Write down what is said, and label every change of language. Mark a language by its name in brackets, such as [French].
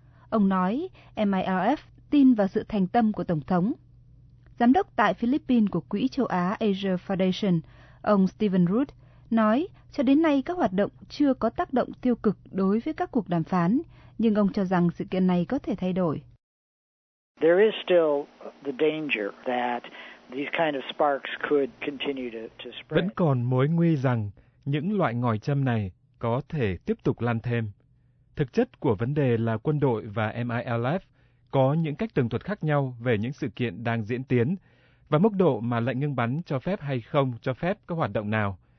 [Vietnamese] Ông nói MILF tin vào sự thành tâm của Tổng thống. Giám đốc tại Philippines của Quỹ Châu Á Asia Foundation, ông Stephen Root, nói cho đến nay các hoạt động chưa có tác động tiêu cực đối với các cuộc đàm phán, nhưng ông cho rằng sự kiện này có thể thay đổi. [English] There is still the danger that these kind of sparks could continue to spread. [Vietnamese] Vẫn còn mối nguy rằng những loại ngòi châm này có thể tiếp tục lan thêm. Thực chất của vấn đề là quân đội và MILF có những cách tường thuật khác nhau về những sự kiện đang diễn tiến và mức độ mà lệnh ngưng bắn cho phép hay không cho phép các hoạt động nào.